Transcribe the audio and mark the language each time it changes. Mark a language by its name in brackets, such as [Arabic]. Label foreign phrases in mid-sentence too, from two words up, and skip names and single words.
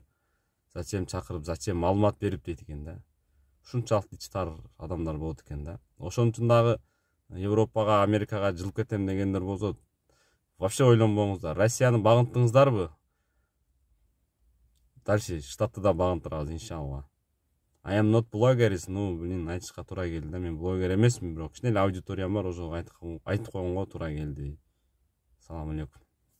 [Kyrgyz] Зачем чакырып, зачем маалымат берип дейт экен да. Ушунчалык ичи тар адамдар болот экен да. Ошон үчүн дагы Европага, Америкага жылып кетем дегендер болсо, вообще ойлонбоңуздар. Россияны багынтыңыздарбы? Дальше штатты да багынтырабыз, иншалла. [English] I am not blogger, [Kyrgyz] айтышка туура келди да. Мен блогер эмесмин, бирок кичине эле аудиториям бар, ошого айтып койгонго туура келди. Салам алейкум.